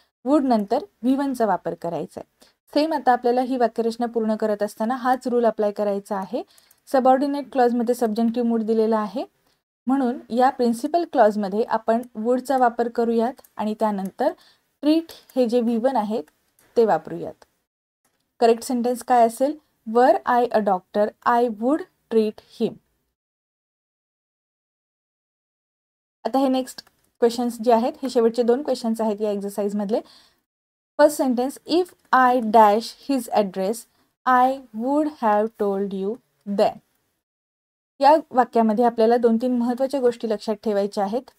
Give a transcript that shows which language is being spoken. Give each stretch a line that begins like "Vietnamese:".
Marathi: Would नंतर V1चा वापर करायचा आहे. सेम आता आपल्याला ही वाक्यरचना पूर्ण करत असताना हाच रूल अप्लाय करायचा आहे. सबऑर्डिनेट क्लॉजमध्ये सबजंक्टिव्ह मूड दिलेला आहे म्हणून या प्रिन्सिपल क्लॉजमध्ये आपण वुडचा वापर करूयात आणि त्यानंतर ट्रीट हे जे V1 आहेत ते वापरूयात. करेक्ट सेंटेन्स काय असेल?
English: Were I a doctor I would treat him.
Marathi: आता हे नेक्स्ट क्वेश्चन्स जे आहेत हे शेवटचे 2 क्वेश्चन्स आहेत या एक्सरसाइज मधले. First sentence.
English: If I dash his address I would have told you then.
Marathi: या वाक्यामध्ये आपल्याला 2-3 महत्त्वाच्या गोष्टी लक्षात ठेवायच्या आहेत.